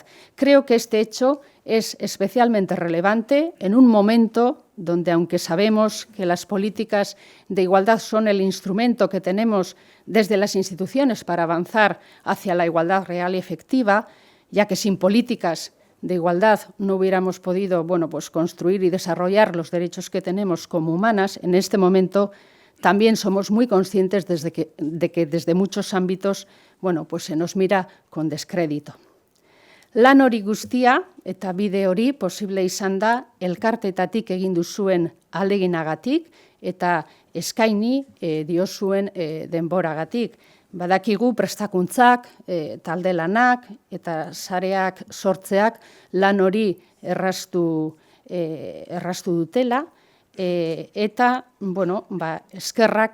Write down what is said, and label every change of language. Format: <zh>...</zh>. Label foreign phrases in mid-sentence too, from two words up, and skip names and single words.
<es>Creo que este hecho es especialmente relevante en un momento donde, aunque sabemos que las políticas de igualdad son el instrumento que tenemos desde las instituciones para avanzar hacia la igualdad real y efectiva, ya que sin políticas de igualdad no hubiéramos podido, bueno, pues construir y desarrollar los derechos que tenemos como humanas, en este momento también somos muy conscientes de que desde muchos ámbitos, bueno, pues se nos mira con descrédito.</es> <eu>Lan hori guztia eta bide hori posible izan da elkarteetatik egin duzuen ahaleginagatik eta eskaini diozuen denboragatik. Badakigu prestakuntzak, talde lanak eta sareak sortzeak lan hori erraztu dutela eta bueno, eskerrak</eu>